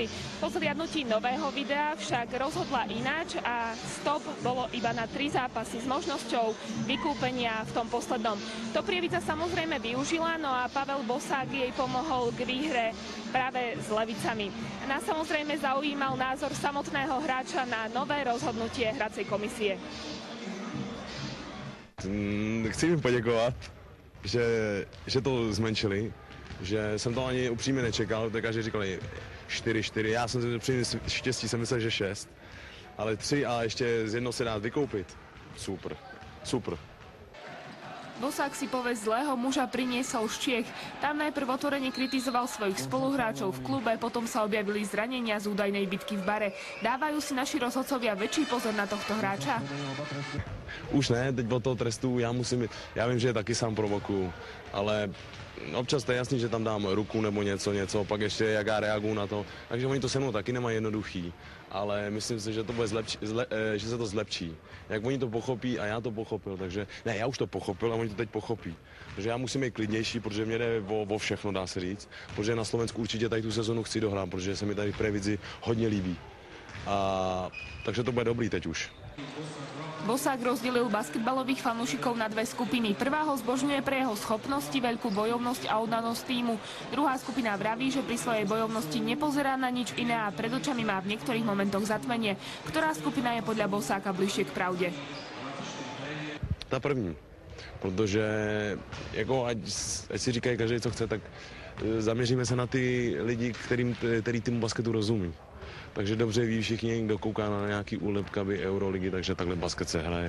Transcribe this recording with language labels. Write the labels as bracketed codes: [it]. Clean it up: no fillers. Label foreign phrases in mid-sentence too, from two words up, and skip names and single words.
[sk] Po zhliadnutí nového videa však rozhodla ináč a stop bolo iba na 3 zápasy s možnosťou vykúpenia v tom poslednom. To Prievidza samozrejme využila, no a Pavel Bosák jej pomohol k výhre práve s Levicami. Nás samozrejme zaujímal názor samotného hráča na nové rozhodnutie hracej komisie. [cs] Chci jim poděkovat, že to zmenšili, že jsem to ani upřímně nečekal, tak každý říkali 4-4, já jsem si při štěstí jsem myslel, že 6, ale 3 a ještě z jedno se dá vykoupit. Super, super. [sk] Bosák si povesť zlého muža priniesol z Čiech. Tam najprv otvorene kritizoval svojich spoluhráčov v klube, potom sa objavili zranenia z údajnej bitky v bare. Dávajú si naši rozhodcovia väčší pozor na tohto hráča? [cs] Už ne, teď od toho trestu já vím, že je taky sám provokuju, ale občas to je jasný, že tam dám ruku nebo něco, pak ještě jak já reaguju na to. Takže oni to se mnou taky nemají jednoduchý, ale myslím si, že to bude že se to zlepší. Jak oni to pochopí a já to pochopil, takže ne, já už to pochopil a oni to teď pochopí. Takže já musím být klidnější, protože mě jde o všechno, dá se říct, protože na Slovensku určitě tady tu sezonu chci dohrát, protože se mi tady v Prievidzi hodně líbí. Takže to bude dobrý teď už. [sk] Bosák rozdelil basketbalových fanúšikov na dve skupiny. Prvá ho zbožňuje pre jeho schopnosti, veľkú bojovnosť a oddanosť týmu. Druhá skupina vraví, že pri svojej bojovnosti nepozerá na nič iné a pred očami má v niektorých momentoch zatmenie. Ktorá skupina je podľa Bosáka bližšie k pravde? [cs] Ta první, protože jako ať si říkají každý, co chce, tak zaměříme se na ty lidi, který týmu basketu rozumí. Takže dobře ví všichni, kdo kouká na nějaký úlepkavy Euroligy, takže takhle basket se hraje.